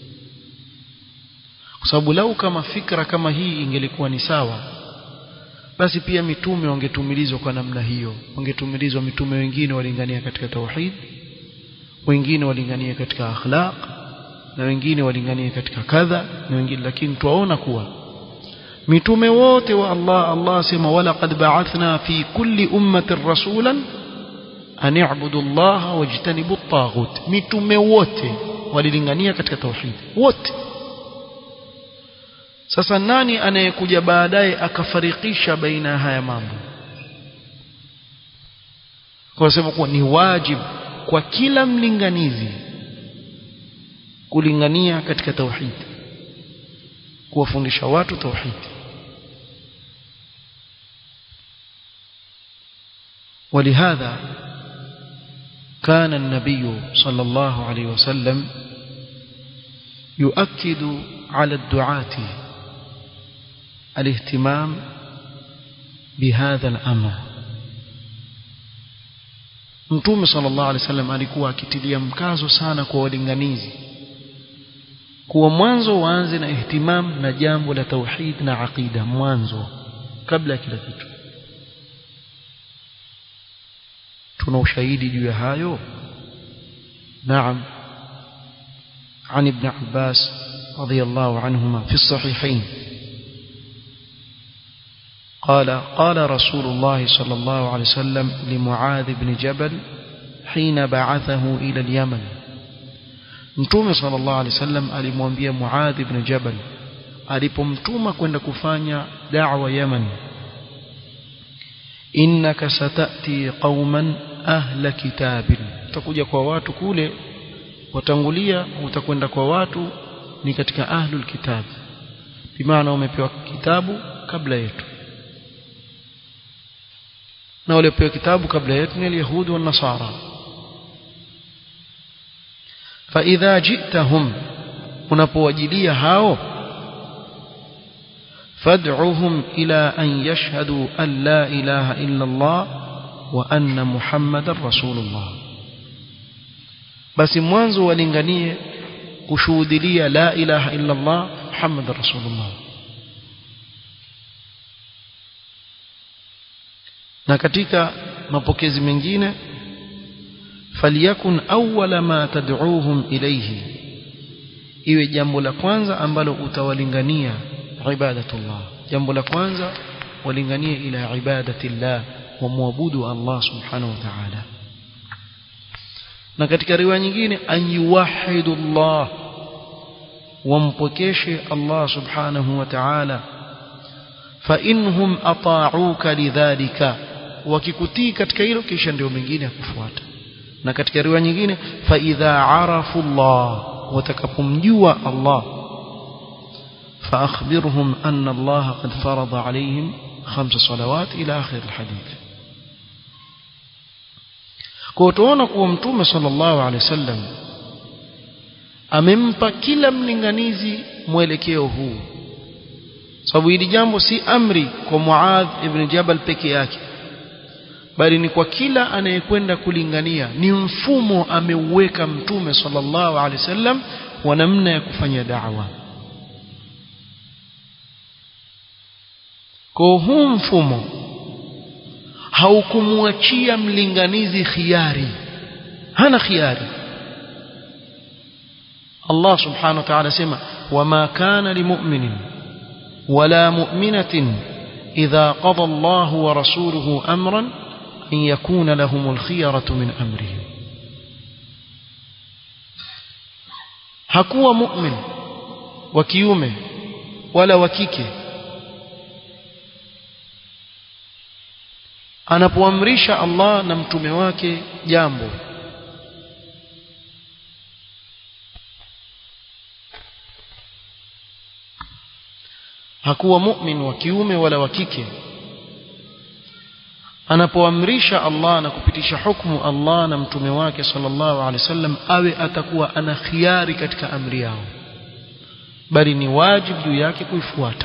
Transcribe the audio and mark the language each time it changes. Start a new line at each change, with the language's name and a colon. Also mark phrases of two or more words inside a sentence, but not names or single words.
Swahili: Kwa sababu lau kama fikra kama hii ingelikuwa ni sawa, basi pia mitume wangetumilizwa kwa namna hiyo. Wangetumilizwa mitume wengine walingania katika tauhid, wengine walingania katika akhlaq, na wengine walingania katika kadha na wengine. Lakini tuwaona kuwa mitume wote wa Allah sema
Arabic: ولقد بعثنا في كل أمة رسولا أن اعبدوا الله واجتنبوا الطاغوت.
Swahili: Mitume wote walilingania katika tauhid wote. Sasa nani anayekuja baadaye akafarikisha baina haya mambo? Kwa sababu kuwa ni wajibu kwa kila mlinganizi kulingania katika tauhid, kuwafundisha watu tauhid.
Arabic: ولهذا كان النبي صلى الله عليه وسلم يؤكد على الدعاة الاهتمام بهذا الأمر.
Swahili: Mtume
Arabic: صلى الله عليه وسلم
Swahili: alikuwa akitilia mkazo sana kwa walinganizi kuwa mwanzo waanze na ihtimam na jambo la tauhid na aqida mwanzo kabla kila kitu. tuna ushahidi juu ya hayo? Naam,
Arabic: عن ابن عباس رضي الله عنهما في الصحيحين قال رسول الله صلى الله عليه وسلم لمعاذ بن جبل حين بعثه إلى اليمن.
Swahili: Mtume
Arabic: صلى الله عليه وسلم
Swahili: alimwambia Muadh ibn Jabal alipomtuma kwenda kufanya da'wa Yemen,
Arabic: إنك ستأتي قوما أهل كتاب,
Swahili: utakuja kwa watu kule watangulia, utakwenda kwa watu ni katika
Arabic: أهل الكتاب,
Swahili: bimaana umepewa kitabu kabla yetu, na wale pewa kitabu kabla yetu ni Yahudi na Nasara.
Arabic: فإذا جئتهم,
Swahili: unapowajilia hao,
Arabic: فادعهم إلى أن يشهدوا أن لا إله إلا الله وأن محمدا رسول الله,
Swahili: basi mwanzo walinganie kushuhudia
Arabic: لا إله إلا الله محمد رسول الله.
Swahili: Na katika mapokezi mengine,
Arabic: فليكن أول ما تدعوهم إليه,
Swahili: iwe jambo la kwanza ambalo utawalingania ibadatullah, jambo la kwanza walinganie
Arabic: إلى عبادة الله
Swahili: wa muabudu Allah
Arabic: سبحانه وتعالى.
Swahili: Na katika riwaya nyingine,
Arabic: أن يوحدوا الله, wampokeshe الله سبحانه وتعالى. فإن هم أطاعوك لذلك,
Swahili: wakikutii katika hilo kisha ndio mengine yakufuata. Na katika riwaya nyingine,
Arabic: فإذا عرفوا الله,
Swahili: watakapomjua Allah,
Arabic: فأخبرهم أن الله قد فرض عليهم خمس صلوات إلى آخر الحديث.
Swahili: Kwa tuona kuwa Mtume
Arabic: صلى الله عليه وسلم
Swahili: amempa kila mlinganizi mwelekeo huu, sababu hili jambo si amri kwa Muadh ibn Jabal peke yake, bali ni kwa kila anayekwenda kulingania. Ni mfumo ameuweka Mtume
Arabic: صلى الله عليه وسلم
Swahili: wa namna ya kufanya da'wa. Kwa huu mfumo haukumwachia mlinganizi khiari, hana khiari.
Arabic: الله سبحانه وتعالى sema, وما كان لمؤمن ولا مؤمنة إذا قضى الله ورسوله أمرا أن يكون لهم الخيرة من أمرهم.
Swahili: Hakuwa mu'min wa kiume wala wa kike anapoamrisha Allah na mtume wake jambo, hakuwa mu'min wa kiume wala wa kike anapoamrisha Allah na kupitisha hukumu Allah na mtume wake
Arabic: صلى الله عليه وسلم,
Swahili: awe atakuwa ana khiari katika amri yao, bali ni wajibu juu yake kuifuata.